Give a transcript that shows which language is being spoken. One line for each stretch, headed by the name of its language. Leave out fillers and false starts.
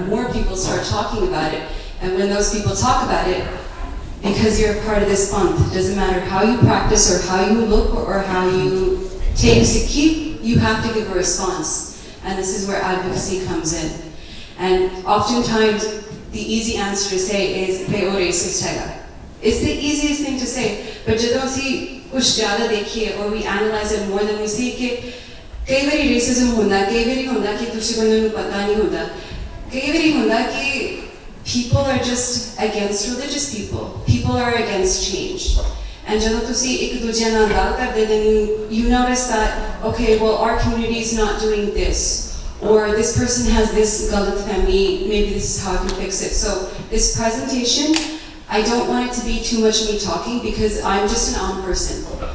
English: More people start talking about it. And when those people talk about it, because you're a part of this month, it doesn't matter how you practice or how you look or how you take Sikhi, you have to give a response. And this is where advocacy comes in. And oftentimes, the easy answer to say is,
Punjabi: "Bhai, oh racist hai."
English: It's the easiest thing to say, but
Punjabi: ਜਦੋਂ ਅਸੀਂ ਕੁਝ ਜ਼ਿਆਦਾ ਦੇਖੀਏ
English: or we analyze it more than we see
Punjabi: ਕਿ ਕਈ ਵਾਰੀ racism ਹੁੰਦਾ, ਕਈ ਵਾਰੀ ਹੁੰਦਾ ਕਿ
English: ਦੂਸਰੇ ਬੰਦੇ ਨੂੰ ਪਤਾ ਨਹੀਂ ਹੁੰਦਾ, ਕਈ ਵਾਰੀ ਹੁੰਦਾ ਕਿ people are just against religious people. People are against change. And
Punjabi: ਜਦੋਂ ਤੁਸੀਂ ਇੱਕ ਦੂਜੇ ਨਾਲ ਗੱਲ ਕਰਦੇ,
English: then you notice that, okay, well, our community is not doing this. Or this person has this galat family, maybe this is how I can fix it. So this presentation, I don't want it to be too much me talking because I'm just an Aam person.